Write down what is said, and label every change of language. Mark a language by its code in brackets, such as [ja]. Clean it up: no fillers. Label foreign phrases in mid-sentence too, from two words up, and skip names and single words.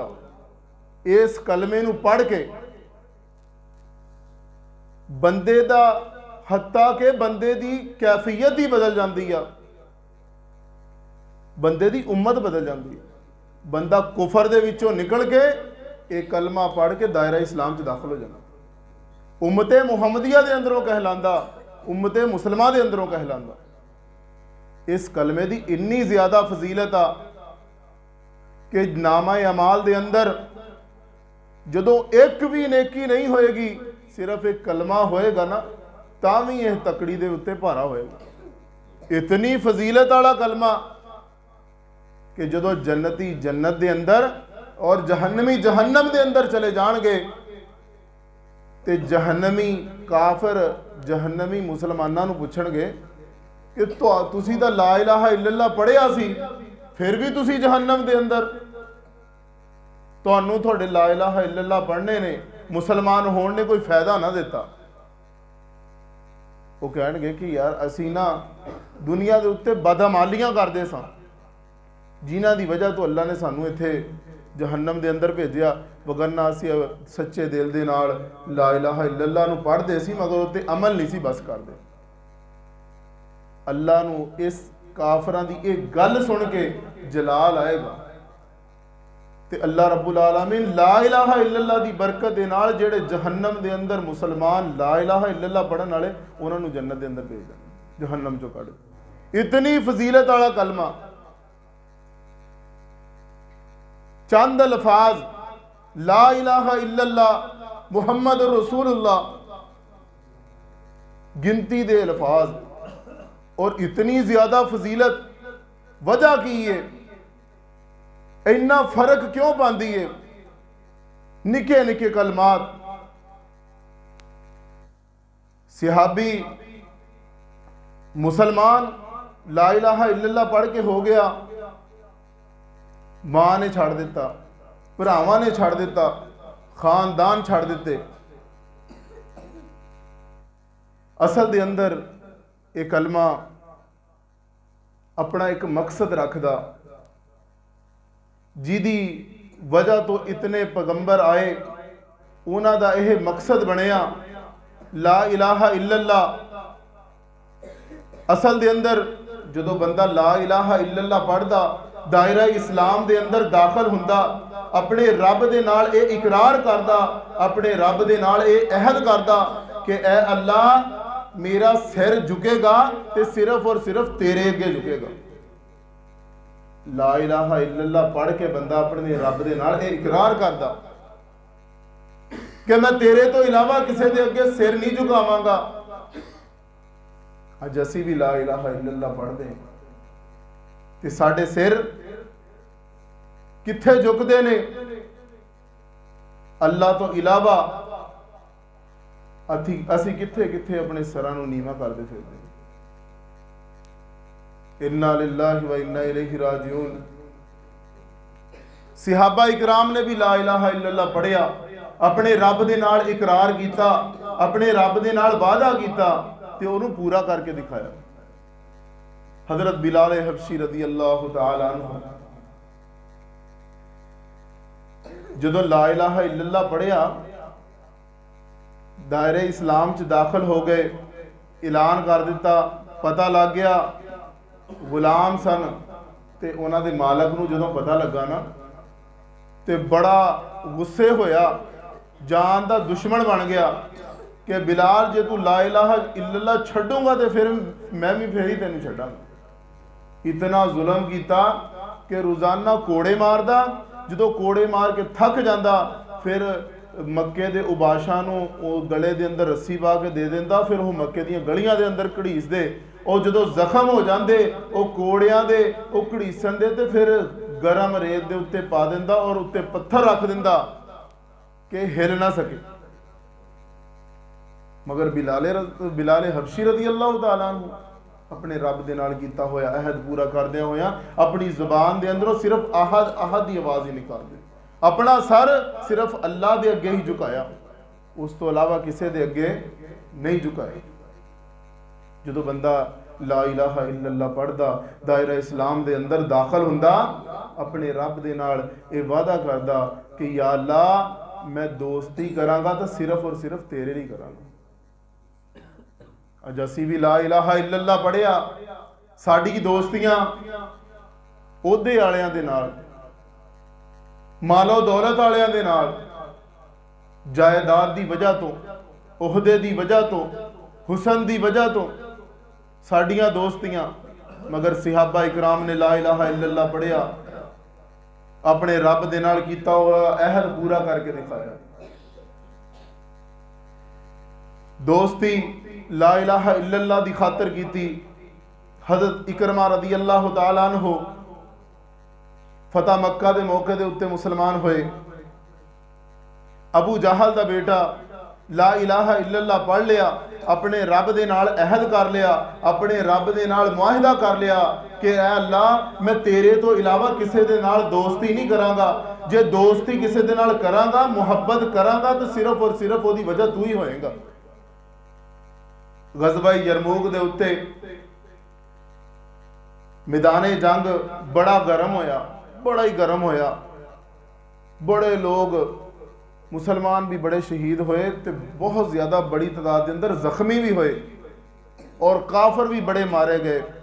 [pa] ਇਸ ਕਲਮੇ ਨੂੰ ਪੜ੍ਹ ਕੇ ਬੰਦੇ ਦਾ ਹੱਤਾ ਕੇ ਬੰਦੇ ਦੀ ਕੈਫ਼ੀਅਤ ਹੀ ਬਦਲ ਜਾਤੀ ਹੈ, ਬੰਦੇ ਦੀ ਉੱਮਤ ਬਦਲ ਜਾਤੀ ਹੈ। ਬੰਦਾ ਕੁਫ਼ਰ ਦੇ ਵਿਚੋਂ ਨਿਕਲ ਕੇ ਏਕ ਕਲਮਾ ਪੜ੍ਹ ਕੇ ਦਾਇਰਾ ਇਸਲਾਮ ਚ ਦਾਖ਼ਲ ਹੋ ਜਾਤਾ। ਉੱਮਤੇ ਮੁਹੰਮਦੀਆ ਦੇ ਅੰਦਰੋਂ ਕਹਿਲਾਂਦਾ, ਉੱਮਤੇ ਮੁਸਲਮਾ ਦੇ ਅੰਦਰੋਂ ਕਹਿਲਾਂਦਾ। ਇਸ ਕਲਮੇ ਕੀ ਇੰਨੀ ਜ਼ਿਆਦਾ ਫ਼ਜ਼ੀਲਤ ਆ ਕਿ ਨਾਮਾ ਅਮਾਲ ਦੇ ਅੰਦਰ ਜਦੋਂ ਏਕ ਭੀ ਨੇਕੀ ਨਹੀਂ ਹੋਏਗੀ, ਸਿਰਫ਼ ਏਕ ਕਲਮਾ ਹੋਏਗਾ ਨਾ, ਤਾਵੀ ਯਹ ਤਕੜੀ ਦੇ ਉੱਤੇ ਭਾਰਾ ਹੋਏਗਾ। ਇਤਨੀ ਫ਼ਜ਼ੀਲਤ ਵਾਲਾ ਕਲਮਾ ਕਿ ਜਦੋਂ ਜੰਨਤੀ ਜੰਨਤ ਦੇ ਅੰਦਰ ਔਰ ਜਹੰਨਮੀ ਜਹੰਨਮ ਦੇ ਅੰਦਰ ਚਲੇ ਜਾਣਗੇ ਤੇ ਜਹੰਨਮੀ ਕਾਫ਼ਿਰ ਜਹੰਨਮੀ ਮੁਸਲਮਾਨਾਂ ਨੂੰ ਪੁੱਛਣਗੇ ਕਿ ਤੁਸੀ ਤਾਂ [ar] لا إله إلا الله [pa] ਪੜ੍ਹਿਆ ਸੀ, ਫਿਰ ਭੀ ਤੁਸੀ ਜਹੰਨਮ ਦੇ ਅੰਦਰ, ਤੁਹਾਨੂੰ ਤੁਹਾਡੇ [ar] لا إله إلا الله [pa] ਪੜ੍ਹਨੇ ਨੇ ਮੁਸਲਮਾਨ ਹੋਣ ਨੇ ਕੋਈ ਫ਼ਾਇਦਾ ਨਾ ਦਿੱਤਾ। ਵੋ ਕਹਿਣਗੇ ਕਿ ਯਾਰ ਅਸੀ ਨਾ ਦੁਨੀਆ ਕੇ ਉੱਤੇ ਬਦਅਮਾਲੀਆਂ ਕਰਦੇ ਸਾਂ, ਜਿਨ੍ਹਾਂ ਦੀ ਵਜਹ ਤੋ ਅੱਲਾਹ ਨੇ ਸਾਨੂ ਇੱਥੇ ਜਹੰਨਮ ਦੇ ਅੰਦਰ ਭੇਜਿਆ, ਵਗਰਨਾ ਅਸੀ ਸੱਚੇ ਦਿਲ ਦੇ ਨਾਲ [ar] لا إله إلا الله [pa] ਨੂੰ ਪੜ੍ਹਦੇ ਸੀ, ਮਗਰ ਉੱਤੇ ਅਮਲ ਨਹੀਂ ਸੀ ਬਸ ਕਰਦੇ। ਅੱਲਾਹ ਨੂੰ ਇਸ ਕਾਫ਼ਰਾਂ ਦੀ ਏਕ ਗੱਲ ਸੁਣ ਕੇ ਜਲਾਲ ਆਏਗਾ ਤੇ ਅੱਲਾਹ [ar] رب العالمين لا إله إلا الله [pa] ਦੀ ਬਰਕਤ ਦੇ ਨਾਲ ਜੇੜ੍ਹੇ ਜਹੰਨਮ ਦੇ ਅੰਦਰ ਮੁਸਲਮਾਨ [ar] لا إله إلا الله [pa] ਪੜ੍ਹਨ ਵਾਲੇ ਉਨ੍ਹਾਂ ਨੂੰ ਜੰਨਤ ਦੇ ਅੰਦਰ ਭੇਜ ਦੇਣਾ, ਜਹੰਨਮ ਚੋਂ ਕੱਢ। ਇਤਨੀ ਫ਼ਜ਼ੀਲਤ ਵਾਲਾ ਕਲਮਾ, ਚੰਦ ਅਲਫ਼ਾਜ਼ [ar] لا إله إلا الله محمد رسول الله, [pa] ਗਿਣਤੀ ਦੇ ਅਲਫ਼ਾਜ਼, ਔਰ ਇਤਨੀ ਜ਼ਿਆਦਾ ਫ਼ਜ਼ੀਲਤ। ਵਜਹ ਕੀ ਹੈ, ਇੰਨਾ ਫ਼ਰਕ ਕਿਉਂ ਪਾਤੀ ਹੈ? ਨਿੱਕੇ ਨਿੱਕੇ ਕਲਮਾਤ। ਸਿਹਾਬੀ ਮੁਸਲਮਾਨ [ar] لا إله إلا الله [pa] ਪੜ੍ਹ ਕੇ ਹੋ ਗਿਆ, ਮਾਂ ਨੇ ਛੜ ਦਿੱਤਾ, ਭਰਾਵਾਂ ਨੇ ਛੜ ਦਿੱਤਾ, ਖ਼ਾਨਦਾਨ ਛੜ ਦਿੱਤੇ। ਅਸਲ ਦੇ ਅੰਦਰ ਏਕ ਕਲਮਾ ਅਪਣਾ ਏਕ ਮਕਸਦ ਰੱਖਦਾ, ਜਿਦੀ ਵਜਹ ਤੋ ਇਤਨੇ ਪੈਗ਼ੰਬਰ ਆਏ, ਉਨ੍ਹਾਂ ਦਾ ਯਹ ਮਕਸਦ ਬਣਿਆ [ar] لا إله إلا الله. [pa] ਅਸਲ ਦੇ ਅੰਦਰ ਜਦੋਂ ਬੰਦਾ [ar] لا إله إلا الله [pa] ਪੜ੍ਹਦਾ, ਦਾਇਰਾ ਇਸਲਾਮ ਦੇ ਅੰਦਰ ਦਾਖ਼ਲ ਹੁੰਦਾ, ਅਪਣੇ ਰੱਬ ਦੇ ਨਾਲ ਯੇ ਇਕਰਾਰ ਕਰਦਾ, ਅਪਣੇ ਰੱਬ ਦੇ ਨਾਲ ਯੇ ਅਹਦ ਕਰਦਾ ਕਿ ਏ ਅੱਲਾਹ ਮੇਰਾ ਸਿਰ ਝੁਕੇਗਾ ਤੇ ਸਿਰਫ਼ ਔਰ ਸਿਰਫ਼ ਤੇਰੇ ਅੱਗੇ ਝੁਕੇਗਾ। [ar] لا إله إلا الله [pa] ਪੜ੍ਹ ਕੇ ਬੰਦਾ ਅਪਣੇ ਰੱਬ ਦੇ ਨਾਲ ਯੇ ਇਕਰਾਰ ਕਰਦਾ ਕਿ ਮੈਂ ਤੇਰੇ ਤੋ ਇਲਾਵਾ ਕਿਸੀ ਦੇ ਅੱਗੇ ਸਿਰ ਨਹੀਂ ਝੁਕਾਵਾਂਗਾ। ਅੱਜ ਅਸੀ ਭੀ [ar] لا إله إلا الله [pa] ਪੜ੍ਹਦੇ ਤੇ ਸਾਡੇ ਸਿਰ ਕਿੱਥੇ ਝੁਕਦੇ ਨੇ? ਅੱਲਾਹ ਤੋ ਇਲਾਵਾ ਅਸੀ ਕਿੱਥੇ ਕਿੱਥੇ ਅਪਣੇ ਸਰਾਂ ਨੂੰ ਨੀਵਾ ਕਰਦੇ ਫਿਰਦੇ। [ar] إنا لله وإنا إليه راجعون. [pa] ਸਿਹਾਬਾ ਇਕਰਾਮ ਨੇ ਭੀ [ar] لا إله إلا الله [pa] ਪੜ੍ਹਿਆ, ਅਪਣੇ ਰੱਬ ਦੇ ਨਾਲ ਇਕਰਾਰ ਕੀਤਾ, ਅਪਣੇ ਰੱਬ ਦੇ ਨਾਲ ਵਾਦਾ ਕੀਤਾ ਤੇ ਉਹਨੂੰ ਪੂਰਾ ਕਰਕੇ ਦਿਖਾਇਆ। ਹਜ਼ਰਤ ਬਿਲਾਲ ਹਬਸ਼ੀ [ar] رضي الله تعالى عنه [pa] जदों [ar] لا إله إلا الله [pa] ਪੜ੍ਹਿਆ, ਦਾਇਰੇ ਇਸਲਾਮ ਚ ਦਾਖ਼ਲ ਹੋ ਗਏ, ਐਲਾਨ ਕਰ ਦਿੱਤਾ, ਪਤਾ ਲੱਗ ਗਿਆ ਗ਼ੁਲਾਮ ਸਨ ਤੇ ਉਨ੍ਹਾਂ ਦੇ ਮਾਲਕ ਨੂੰ ਜਦੋਂ ਪਤਾ ਲੱਗਾ ਨਾ ਤੇ ਬੜਾ ਗੁੱਸੇ ਹੋਇਆ, ਜਾਨ ਦਾ ਦੁਸ਼ਮਣ ਬਣ ਗਿਆ ਕਿ ਬਿਲਾਲ ਜੇ ਤੂ [ar] لا إله إلا الله [pa] ਛੱਡੂੰਗਾ ਤੋ ਫਿਰ ਮੈਂ ਭੀ ਫਿਰ ਹੀ ਤੈਨੂੰ ਛੱਡਾਂਗਾ। ਇਤਨਾ ਜ਼ੁਲਮ ਕੀਤਾ ਕਿ ਰੋਜ਼ਾਨਾ ਕੋੜੇ ਮਾਰਦਾ, ਜਦੋਂ ਕੋੜੇ ਮਾਰ ਕੇ ਥੱਕ ਜਾਤਾ ਫਿਰ ਮੱਕੇ ਦੇ ਉਬਾਸ਼ਾ ਨੂੰ ਵੋ ਗਲੇ ਦੇ ਅੰਦਰ ਰੱਸੀ ਪਾ ਕੇ ਦੇ ਦਿੰਦਾ, ਫਿਰ ਵੋ ਮੱਕੇ ਦੀਆਂ ਗਲੀਆਂ ਦੇ ਅੰਦਰ ਘੜੀਸਦੇ, ਔਰ ਜਦੋਂ ਜ਼ਖ਼ਮ ਹੋ ਜਾਤੇ ਵੋ ਕੋੜੀਆਂ ਦੇ ਵੋ ਘੜੀਸਨ ਦੇ ਤੇ ਫਿਰ ਗਰਮ ਰੇਤ ਦੇ ਉੱਤੇ ਪਾ ਦਿੰਦਾ ਔਰ ਉੱਤੇ ਪੱਥਰ ਰੱਖ ਦਿੰਦਾ ਕਿ ਹਿੱਲ ਨਾ ਸਕੇ। ਮਗਰ ਬਿਲਾਲੇ ਹਬਸ਼ੀ [ar] رضي الله تعالى عنه [pa] ਅਪਣੇ ਰੱਬ ਦੇ ਨਾਲ ਕੀਤਾ ਹੋਇਆ ਅਹਦ ਪੂਰਾ ਕਰਦੇ ਹੋਇਆ ਅਪਣੀ ਜ਼ੁਬਾਨ ਦੇ ਅੰਦਰੋਂ ਸਿਰਫ਼ ਆਹਦ ਆਹਦ ਕੀ ਆਵਾਜ਼ ਹੀ ਨਿਕਾਲ ਦੇ, ਅਪਣਾ ਸਰ ਸਿਰਫ਼ ਅੱਲਾਹ ਦੇ ਅੱਗੇ ਹੀ ਝੁਕਾਇਆ, ਉਸ ਤੋ ਅਲਾਵਾ ਕਿਸੀ ਦੇ ਅੱਗੇ ਨਹੀਂ ਝੁਕਾਇਆ। ਜੋ ਬੰਦਾ [ar] لا إله إلا الله [pa] ਪੜ੍ਹਦਾ, ਦਾਇਰਾ ਇਸਲਾਮ ਦੇ ਅੰਦਰ ਦਾਖ਼ਲ ਹੁੰਦਾ, ਅਪਣੇ ਰੱਬ ਦੇ ਨਾਲ ਯੇ ਵਾਦਾ ਕਰਦਾ ਕਿ ਯਾ ਅੱਲਾਹ ਮੈਂ ਦੋਸਤੀ ਕਰਾਂਗਾ ਤੋ ਸਿਰਫ਼ ਔਰ ਸਿਰਫ਼ ਤੇਰੇ ਲਿਏ ਕਰਾਂਗਾ। ਅੱਜ ਅਸੀ ਭੀ [ar] لا إله إلا الله [pa] ਪੜ੍ਹਿਆ, ਸਾਡੀ ਦੋਸਤੀਆਂ ਓਹਦੇ ਵਾਲੀਆਂ ਦੇ ਨਾਲ, ਮਾਲੋ ਦੌਲਤ ਵਾਲੀਆਂ ਦੇ ਨਾਲ, ਜਾਇਦਾਦ ਦੀ ਵਜਹ ਤੋ ਓਹਦੇ ਦੀ ਵਜਹ ਤੋ, ਹੁਸਨ ਦੀ ਵਜਹ ਤੋ ਸਾਡੀਆਂ ਦੋਸਤੀਆਂ, ਮਗਰ ਸਹਾਬਾ ਇਕਰਾਮ ਨੇ [ar] لا إله إلا الله [pa] ਪੜ੍ਹਿਆ, ਅਪਣੇ ਰੱਬ ਦੇ ਨਾਲ ਕੀਤਾ ਹੁਆ ਅਹਦ ਪੂਰਾ ਕਰਕੇ ਦਿਖਾਇਆ। दोस्ती [ar] لا إله إلا الله [pa] ਦੀ ਖ਼ਾਤਰ ਕੀਤੀ। ਹਜ਼ਰਤ ਇਕਰਮਾ [ar] رضي الله تعالى عنه [pa] ਫ਼ਤਹ ਮੱਕਾ ਦੇ ਮੌਕੇ ਦੇ ਉੱਤੇ ਮੁਸਲਮਾਨ ਹੋਏ। ਅਬੂ ਜਹਲ ਦਾ ਬੇਟਾ [ar] لا إله إلا الله [pa] ਪੜ੍ਹ ਲਿਆ, ਅਪਣੇ ਰੱਬ ਦੇ ਨਾਲ ਅਹਦ ਕਰ ਲਿਆ, ਅਪਣੇ ਰੱਬ ਦੇ ਨਾਲ ਮੁਆਹਿਦਾ ਕਰ ਲਿਆ ਕਿ ਐ ਅੱਲਾਹ ਮੈਂ ਤੇਰੇ ਤੋ ਇਲਾਵਾ ਕਿਸੀ ਦੇ ਨਾਲ ਦੋਸਤੀ ਨਹੀਂ ਕਰਾਂਗਾ, ਜੇ ਦੋਸਤੀ ਕਿਸੀ ਦੇ ਨਾਲ ਕਰਾਂਗਾ, ਮੁਹੱਬਤ ਕਰਾਂਗਾ ਤੋ ਸਿਰਫ਼ ਔਰ ਸਿਰਫ਼ ਓਦੀ ਵਜਹ ਤੂ ਹੀ ਹੋਏਗਾ। ਗ਼ਜ਼ਵਾ ਯਰਮੂਕ ਦੇ ਉੱਤੇ ਮੈਦਾਨੇ ਜੰਗ ਬੜਾ ਗਰਮ ਹੋਇਆ, ਬੜਾ ਹੀ ਗਰਮ ਹੋਇਆ, ਬੜੇ ਲੋਗ ਮੁਸਲਮਾਨ ਭੀ ਬੜੇ ਸ਼ਹੀਦ ਹੋਏ ਤੋ ਬਹੁਤ ਜ਼ਿਆਦਾ ਬੜੀ ਤਾਦਾਦ ਕੇ ਅੰਦਰ ਜ਼ਖ਼ਮੀ ਭੀ ਹੋਏ ਔਰ ਕਾਫ਼ਰ ਭੀ ਬੜੇ ਮਾਰੇ ਗਏ।